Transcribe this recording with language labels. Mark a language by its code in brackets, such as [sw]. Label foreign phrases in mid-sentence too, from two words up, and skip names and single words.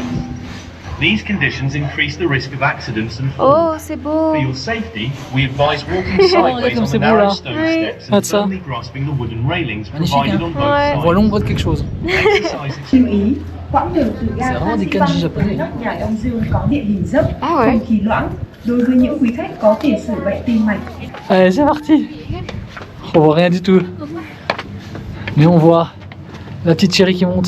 [en] These conditions increase the risk of accidents and [fr] Oh, [en] falls. [fr] c'est beau. [en] For your safety, we advise walking sideways on the [fr] c'est beau, [en] narrow [fr] là. [en] stone [fr] Oui. [en] steps [fr] Ah, [en] and [fr] ça. [en] firmly grasping the wooden railings [fr] Magnifique, [en] provided [fr] hein. [en] on [fr] Ouais. [en] both [fr] On voit [en] sides. [fr] l'ombre de quelque chose. [en] Exercise [vi] Lưu ý, quãng đường từ ga [fr] C'est vraiment des [vi] Phan [fr] kanji [vi] Xipang [fr] japonais. [vi] tới nóc nhà Đông Dương có địa hình dốc, [fr] Ah ouais. [vi] không khí loãng. Đối với những quý khách có tiền sử bệnh tim mạch, [fr] Allez, c'est parti. On voit rien du tout. Mais on voit la petite chérie qui monte.